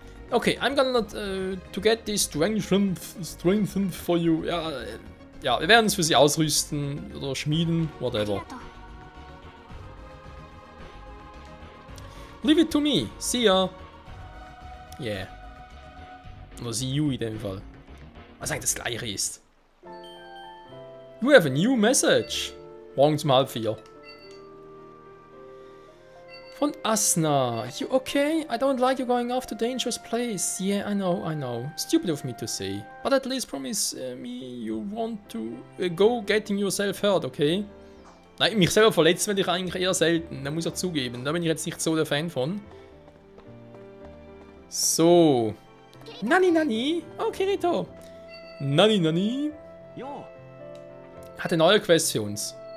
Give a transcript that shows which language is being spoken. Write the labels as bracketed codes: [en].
[en] Okay, I'm gonna to get this strengthened for you. [de] Ja, wir werden es für sie ausrüsten oder schmieden, whatever. [en] Leave it to me. See ya. Yeah. [de] Oder [en] see you [de] in dem Fall. Was eigentlich das gleiche ist. [en] You have a new message. [de] Morgens um 3:30. [en] Von Asna. You okay? I don't like you going off to dangerous place. Yeah, I know. Stupid of me to say. But at least promise me you want to go getting yourself hurt, okay? [de] Nein, mich selber verletzt werde ich eigentlich eher selten. Da muss ich zugeben. Da bin ich jetzt nicht so der Fan von. So. Nani. Oh, Kirito. Nani. Hat eine neue Quest für uns.